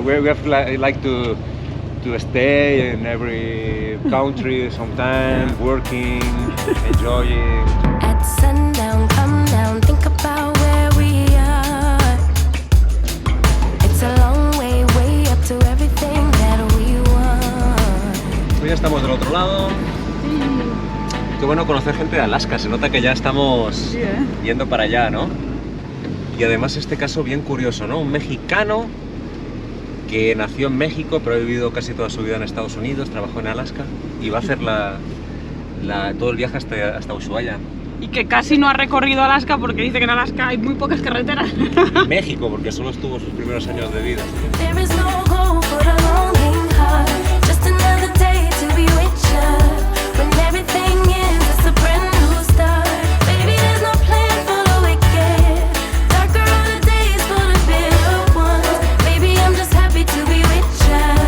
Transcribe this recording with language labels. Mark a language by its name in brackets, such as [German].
[English] We have like to stay in every country sometime, working, enjoying. At sundown, come down, think about where we are. It's a long way, way up to everything that we want. [Spanish] Pues ya estamos del otro lado. Qué bueno conocer gente de Alaska, se nota que ya estamos yendo para allá, ¿no? Y además este caso bien curioso, ¿no? Un mexicano que nació en México pero ha vivido casi toda su vida en Estados Unidos, trabajó en Alaska y va a hacer todo el viaje hasta Ushuaia. Y que casi no ha recorrido Alaska porque dice que en Alaska hay muy pocas carreteras. México, porque solo estuvo sus primeros años de vida. [English] There is no hope for a longing heart. Just another day to be with you. When everything ends, it's a brand new start. Baby, there's no plan for the wicked. Darker are the days for the bitter ones. Baby, I'm just happy to be with you.